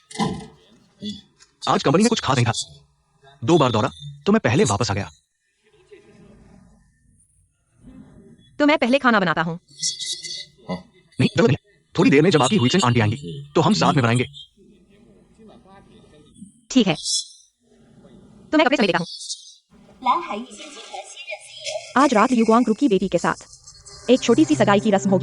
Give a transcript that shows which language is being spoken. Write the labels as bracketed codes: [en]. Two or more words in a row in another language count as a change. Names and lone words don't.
[hi] आज कंपनी में कुछ खास नहीं था। 2 बार दौड़ा तो मैं पहले वापस आ गया। तो मैं पहले खाना बनाता हूँ। नहीं, जरूरत नहीं। थोड़ी देर में जब आपकी हुईसेन आंटी आएंगी तो हम साथ में बनाएंगे। ठीक है, तो मैं कपड़े समेट देता हूँ। [zh] 蓝海玉兴集团新任 CEO [hi] आज रात युगवांग ग्रुप की बेटी के साथ एक छोटी सी सगाई की रस्म होगी।